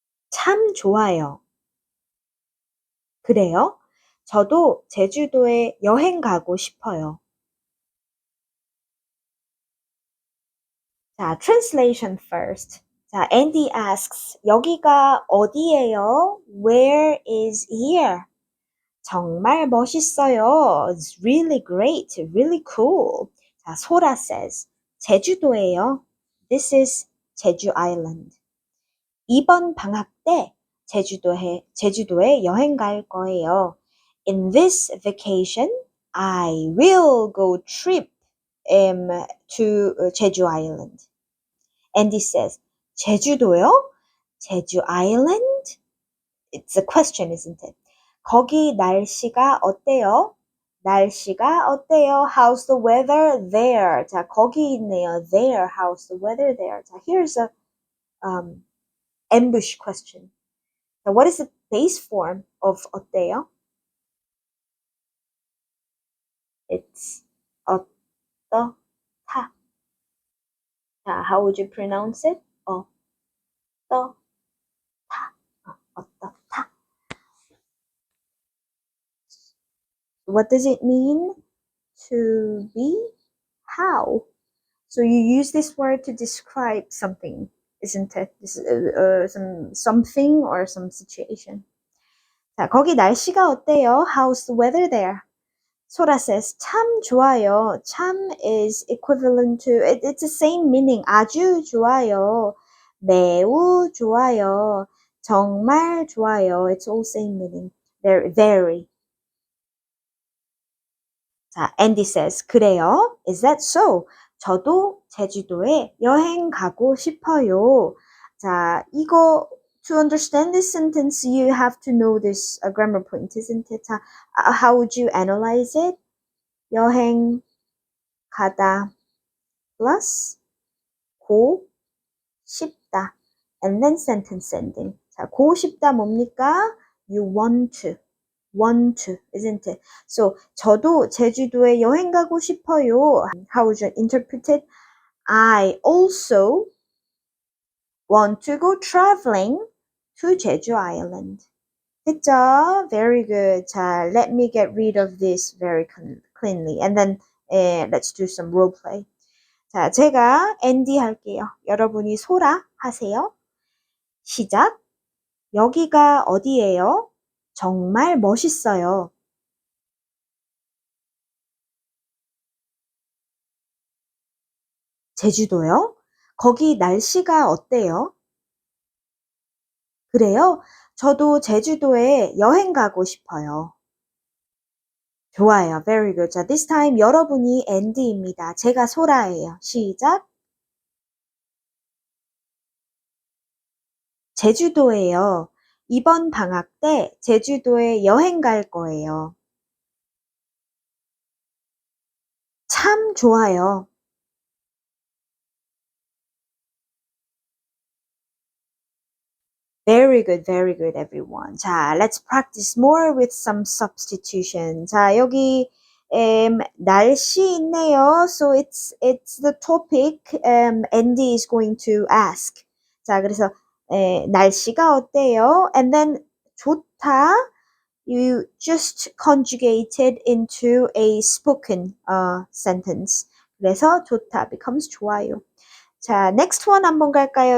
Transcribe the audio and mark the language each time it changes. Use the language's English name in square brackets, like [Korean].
[Korean] 참 좋아요. 그래요? 저도 제주도에 여행 가고 싶어요. [English] 자, translation first. 자, Andy asks, [Korean] 여기가 어디예요? [English] Where is here? [Korean] 정말 멋있어요. [English] It's really great, really cool. [Korean] 자, 소라 [English] says, [Korean] 제주도예요. [English] This is 제주 Island. [Korean] 이번 방학 때 제주도에 여행 갈 거예요. [English] In this vacation, I will go trip to Jeju Island. Andy says, [Korean] 제주도요? [English] 제주 Island? It's a question, isn't it? [Korean] 거기 날씨가 어때요? 날씨가 어때요? [English] How's the weather there? [Korean] 자, 거기 있네요. [English] There. How's the weather there? 자, here's a ambush question. So what is the base form of 어때요? It's 어떠다. How would you pronounce it? [Korean] 어떠다. 어떠다. [English] What does it mean to be? How? So you use this word to describe something, isn't it? This something or some situation. [Korean] 자, 거기 날씨가 어때요? [English] How's the weather there? [Korean] 소라 [English] says, [Korean] 참 좋아요. [English] 참 is equivalent to, it's the same meaning. [Korean] 아주 좋아요. 매우 좋아요. 정말 좋아요. [English] It's all same meaning. Very. [Korean] 자, Andy [English] says, [Korean] 그래요? [English] Is that so? [Korean] 저도 제주도에 여행 가고 싶어요. [English] 자, [Korean] 이거 [English] to understand this sentence, you have to know this grammar point, isn't it? 자, how would you analyze it? [Korean] 여행 가다 [English] plus 고 싶다 and then sentence ending. 자, 고 싶다 [Korean] 뭡니까? [English] You want to, isn't it? [Korean] So, 저도 제주도에 여행 가고 싶어요. [English] How would you interpret it? I also want to go traveling to Jeju Island. [Korean] 됐죠? [English] Very good. 자, let me get rid of this very cleanly. And then let's do some role play. [Korean] 자, 제가 Andy 할게요. 여러분이 소라 하세요. 시작. 여기가 어디예요? 정말 멋있어요. 제주도요? 거기 날씨가 어때요? 그래요? 저도 제주도에 여행 가고 싶어요. 좋아요. [English] Very good. [Korean] 자, [English] this time [Korean] 여러분이 Andy입니다. 제가 소라예요. 시작. 제주도예요. 이번 방학 때 제주도에 여행 갈 거예요. 참 좋아요. [English] very good, everyone. 자, let's practice more with some substitution. [Korean] 자, 여기 날씨 있네요. [English] So it's the topic Andy is going to ask. [Korean] 자, 그래서 날씨가 어때요? [English] And then 좋다. You just conjugated into a spoken sentence. [Korean] 그래서 좋다 becomes 좋아요. 자, [English] next one [Korean] 한번 갈까요?